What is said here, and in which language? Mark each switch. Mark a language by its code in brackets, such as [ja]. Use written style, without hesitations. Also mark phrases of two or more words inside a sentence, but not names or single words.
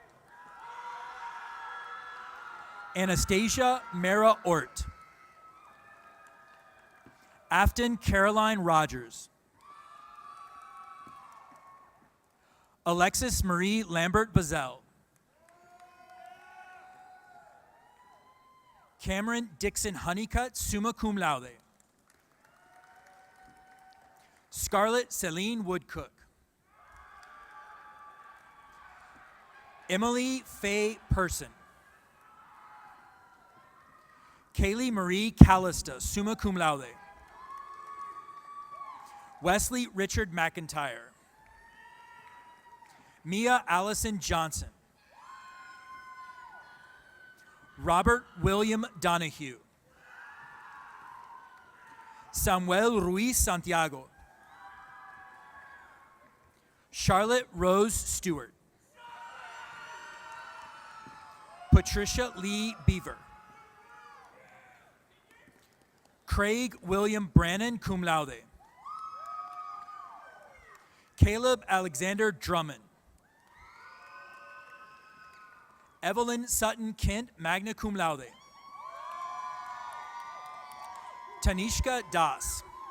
[en] Anastasia Mara Ort. Afton Caroline Rogers. Alexis Marie Lambert Bazell. Cameron Dixon Honeycutt, [la] summa cum laude. [en] Scarlett Celine Woodcook. Emily Faye Person. Kaylee Marie Callista, [la] summa cum laude. [en] Wesley Richard McIntyre. Mia Allison Johnson. Robert William Donahue. Samuel Ruiz Santiago. Charlotte Rose Stewart. Patricia Lee Beaver. Craig William Brannon, [la] cum laude. [en] Caleb Alexander Drummond. Evelyn Sutton Kent, [la] magna cum laude. [en] Tanishka Das.